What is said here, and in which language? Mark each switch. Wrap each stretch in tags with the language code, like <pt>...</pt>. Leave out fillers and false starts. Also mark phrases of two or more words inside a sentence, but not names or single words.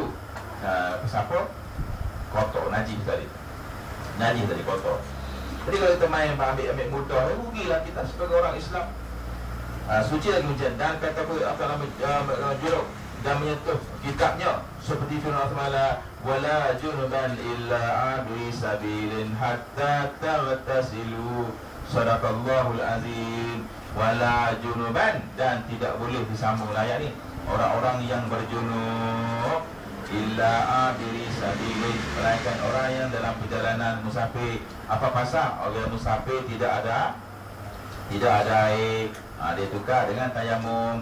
<ms>Pasal apa? Kotor, najis tadi kotor. Jadi kalau kita main ambil mudah, rugilah kita sebagai orang Islam. Suci lagi hujan dan kata apa nama juruk dan menyentuh kitabnya seperti firman</ms> <ar>الله تعالى ولا جنبا إلا عابري سبيل حتى تغتسلوا. صدق الله العظيم. ولا جنبا,</ar> <ms>dan tidak boleh disambung ayat ni, orang-orang yang berjunub</ms> <ar>إلا عابري سبيل,</ar> <ms>melainkan orang yang dalam perjalanan musafir. Apa pasal? Orang musafir tidak ada air, dia tukar dengan tayamum.</ms>